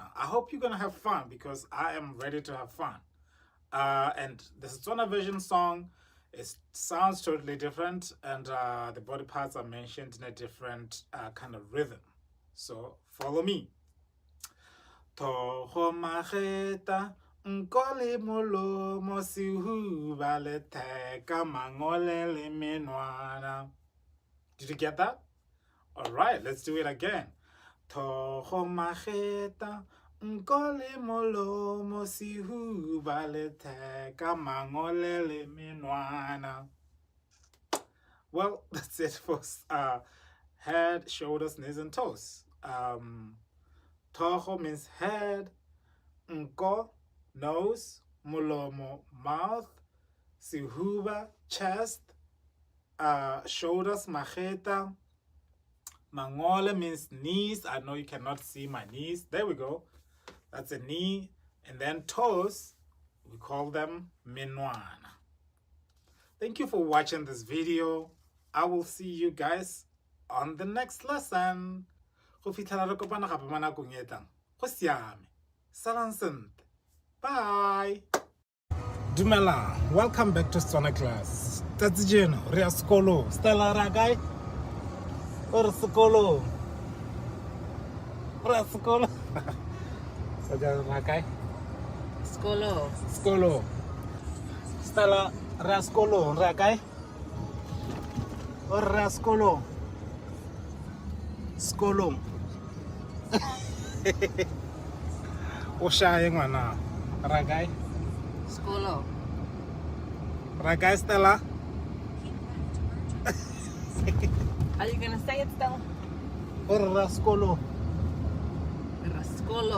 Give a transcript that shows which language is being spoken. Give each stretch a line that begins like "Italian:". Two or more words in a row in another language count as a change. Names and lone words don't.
English: I hope you're gonna have fun because I am ready to have fun. And the Setswana version song sounds totally different, and the body parts are mentioned in a different kind of rhythm. So follow me.
Tswana: Toho mageta nkole molomo sihuba le teka mangole le menwana.
English: Did you get that? All right, let's do it again.
Tswana: Toho mageta nkole molomo sihuba le teka mangole le menwana.
English: Well, that's it for head, shoulders, knees, and toes. Toho means head, nko, nose, mulomo, mouth, sihuba, chest, shoulders, mageta, mangole means knees. I know you cannot see my knees. There we go. That's a knee. And then toes, we call them menwana. Thank you for watching this video. I will see you guys on the next lesson.
Tswana: Go fitlhela re kopana gape mo nakong e tlang. Go siame. Salang sentle. Bye. Dumela,
English: welcome back to Setswana Class.
Tswana: That's Jeno, re ya sekolo. Stella ra kae? O re sekolo. Re ya sekolo. Sa ra kae? Skolo. Sekolo. Stella, re ya sekolo. Re ya kae? O re ya sekolo. Sekolo. O shaye ngwana. Ra kae? Skolo. Ra kae Stella?
English: Are you gonna say it still?
Tswana: O re ya sekolo. Skolo.